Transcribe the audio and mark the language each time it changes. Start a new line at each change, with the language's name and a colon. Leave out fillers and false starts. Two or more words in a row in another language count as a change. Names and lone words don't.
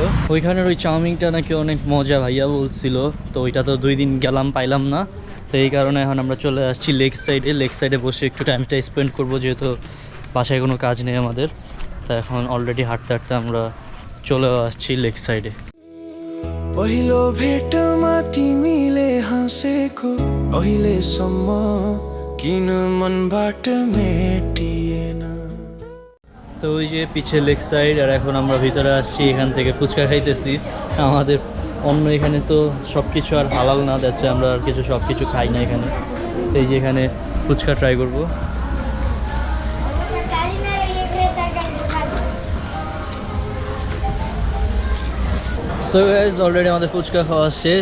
Bangla: ওইখানের ওই চাউমিনটা নাকি অনেক মজা, ভাইয়া বলছিল। তো ওইটা তো 2 দিন গেলাম, পাইলাম না। তো এই কারণে এখন আমরা চলে আসছি
English: lake side
Bangla: বসে একটু
English: time spend
Bangla: করবো, যেহেতু বাসায় কোনো কাজ নেই আমাদের। তো এখন অলরেডি হাঁটতে হাঁটতে আমরা চলে আসছি
English: lake side.
Nepali: पहिलो भेटमा तिमीले हाँसेको अहिलेसम्म किन मनबाट मेटिएन।
Bangla: তো ওই যে পিছে
English: lake side,
Bangla: আর এখন আমরা ভিতরে আসছি। এখান থেকে ফুচকা খাইতেছি। আমাদের অন্য এখানে তো সব কিছু আর হালাল না, যাচ্ছে আমরা আর কিছু সব কিছু খাই না এখানে। এই যে এখানে ফুচকা ট্রাই করবো।
English: so guys, already
Bangla: আমাদের ফুচকা খাওয়া শেষ।